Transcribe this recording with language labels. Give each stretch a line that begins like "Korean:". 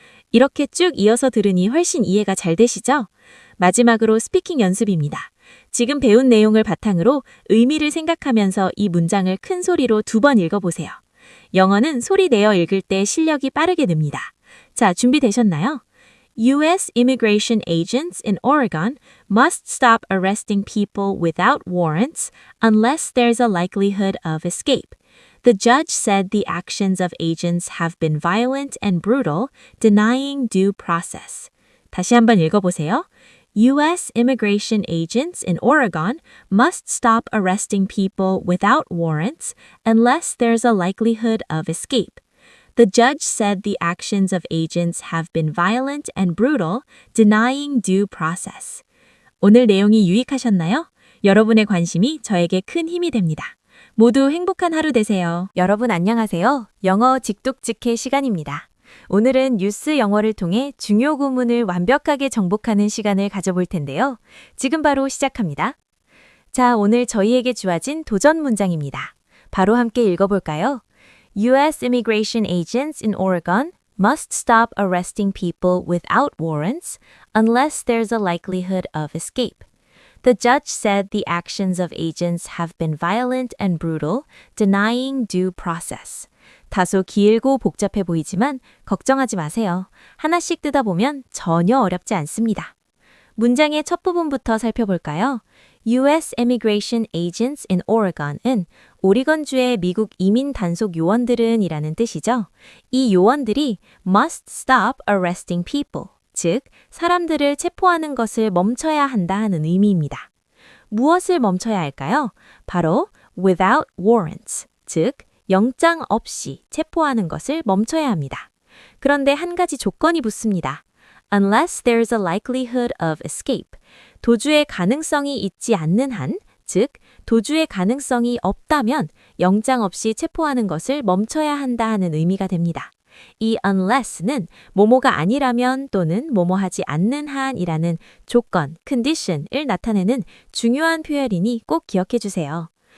Korean: 이렇게 쭉 이어서 들으니 훨씬 이해가 잘 되시죠? 마지막으로 스피킹 연습입니다. 지금 배운 내용을 바탕으로 의미를 생각하면서 이 문장을 큰 소리로 2번 읽어보세요. 영어는 소리 내어 읽을 때 실력이 빠르게 늡니다. 자, 준비되셨나요? U.S.
English: immigration agents in Oregon must stop arresting people without warrants unless there's a likelihood of escape. The judge said the actions of agents have been violent and brutal, denying due process.
Korean: 다시 한번 읽어보세요. U.S.
English: immigration agents in Oregon must stop arresting people without warrants unless there's a likelihood of escape. The judge said the actions of agents have been violent and brutal, denying due process.
Korean: 오늘 내용이 유익하셨나요? 여러분의 관심이 저에게 큰 힘이 됩니다. 모두 행복한 하루 되세요. 여러분 안녕하세요. 영어 직독직해 시간입니다. 오늘은 뉴스 영어를 통해 중요 구문을 완벽하게 정복하는 시간을 가져볼 텐데요. 지금 바로 시작합니다. 자, 오늘 저희에게 주어진 도전 문장입니다. 바로 함께 읽어볼까요? U.S.
English: immigration agents in Oregon must stop arresting people without warrants unless there's a likelihood of escape. The judge said the actions of agents have been violent and brutal, denying due process.
Korean: 다소 길고 복잡해 보이지만 걱정하지 마세요. 하나씩 뜯어 보면 전혀 어렵지 않습니다. 문장의 첫 부분부터 살펴볼까요? U.S.
English: immigration agents in Oregon
Korean: 은 오리건주의 미국 이민 단속 요원들은 이라는 뜻이죠. 이 요원들이
English: must stop arresting people,
Korean: 즉 사람들을 체포하는 것을 멈춰야 한다 하는 의미입니다. 무엇을 멈춰야 할까요? 바로
English: without warrants,
Korean: 즉 영장 없이 체포하는 것을 멈춰야 합니다. 그런데 한 가지 조건이 붙습니다.
English: Unless there's a likelihood of escape.
Korean: 도주의 가능성이 있지 않는 한, 즉 도주의 가능성이 없다면 영장 없이 체포하는 것을 멈춰야 한다 하는 의미가 됩니다. 이 unless는 뭐뭐가 아니라면 또는 뭐뭐 하지 않는 한이라는 조건, condition을 나타내는 중요한 표현이니 꼭 기억해 주세요.